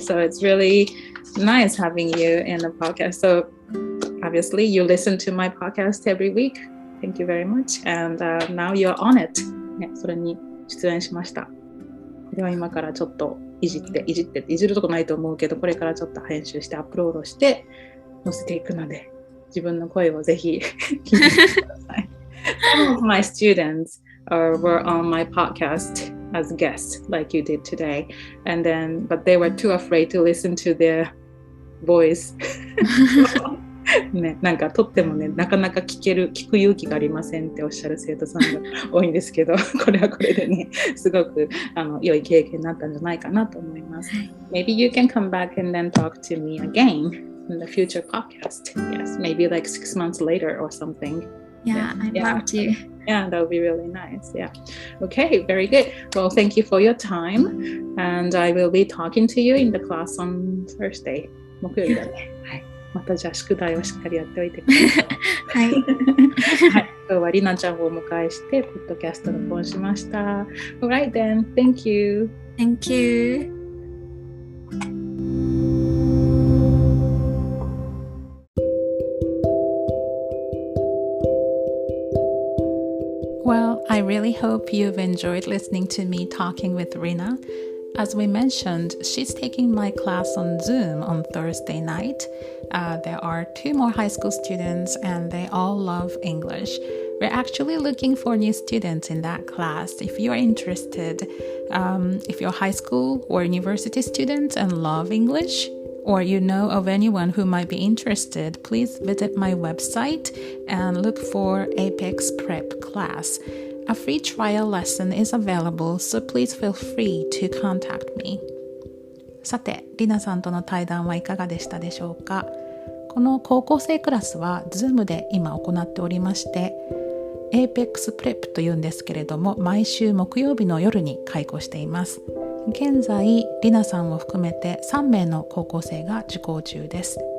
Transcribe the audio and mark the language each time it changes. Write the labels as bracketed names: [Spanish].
[English] So it's really nice having you in the podcast. So obviously you listen to my podcast every week. Thank you very much. And now you're on it. [Japanese] ね、それに出演しました。では今からちょっといじるとこないと思うけど、これからちょっと編集してアップロードして載せていくので、自分の声をぜひ聞いてください。 [English] Some of my students were on my podcast as guests, like you did today, but they were too afraid to listen to their voice. [Japanese] ね、とってもね、なかなか聞く勇気がありませんっておっしゃる生徒さんが多いんですけど、これはこれでね、すごく良い経験になったんじゃないかなと思います。 [English] Maybe you can come back and then talk to me again in the future podcast. Yes, maybe like 6 months later or something. Yeah, I'd love to. Yeah, that would be really nice. Yeah. Okay, very good. Well, thank you for your time. And I will be talking to you in the class on Thursday. [Japanese] 木曜日だね。はい。またじゃあ宿題をしっかりやっておいてください。はい。はい。今日はりなちゃんをお迎えして、ポッドキャスト録音しました。 [English] Alright then. Thank you. Thank you. Well, I really hope you've enjoyed listening to me talking with Rina. As we mentioned, she's taking my class on Zoom on Thursday night. There are 2 more high school students and they all love English. We're actually looking for new students in that class. If you're interested, if you're high school or university students and love English, or you know of anyone who might be interested, please visit my website and look for Apex Prep class. A free trial lesson is available, so please feel free to contact me. [Japanese] さて、リナさんとの対談はいかがでしたでしょうか？この高校生クラスは Zoom で今行っておりまして、Apex Prep というんですけれども、毎週木曜日の夜に開講しています。現在、リナさんを含めて3名の高校生が受講中です。